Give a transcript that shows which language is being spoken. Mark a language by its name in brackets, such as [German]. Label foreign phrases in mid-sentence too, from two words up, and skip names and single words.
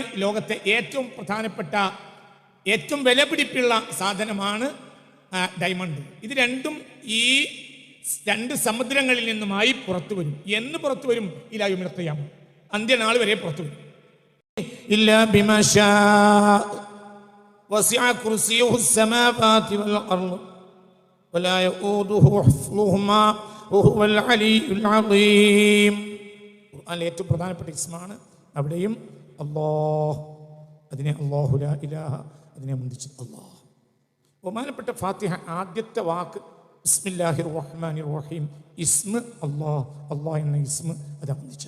[Malayalam] ലോകത്തെ ഏറ്റവും പ്രധാനപ്പെട്ട, ഏറ്റവും വിലപിടിപ്പുള്ള സാധനമാണ് ഡയമണ്ട്. ഇത് രണ്ടും ഈ രണ്ട് സമുദ്രങ്ങളിൽ നിന്നുമായി പുറത്തു വരും. എന്ന് പുറത്തു വരും? [Arabic] إلى يوم القيامة, [Malayalam] അന്ത്യനാൾ വരെ പുറത്തു വരും. [Arabic] إلا بما شاء وسع كرسيه السماوات والأرض ولا يؤوده حفظهما وهو العلي العظيم. [Malayalam] ഖുർആനിലെ ഏറ്റവും പ്രധാനപ്പെട്ട ഇസ്മാണ്. അവിടെയും അല്ലാഹ്, അതിനെ [Arabic] الله لا إله, [Malayalam] അതിനെ മുന്തിച്ച് അല്ലാഹ്. ബഹുമാനപ്പെട്ട ഫാത്തിഹ ആദ്യത്തെ വാക്ക് [Arabic] بسم الله الرحمن الرحيم, اسم الله, [Malayalam] അല്ലാഹ് എന്ന ഇസ്മ അതാ മുന്തിച്ചത്.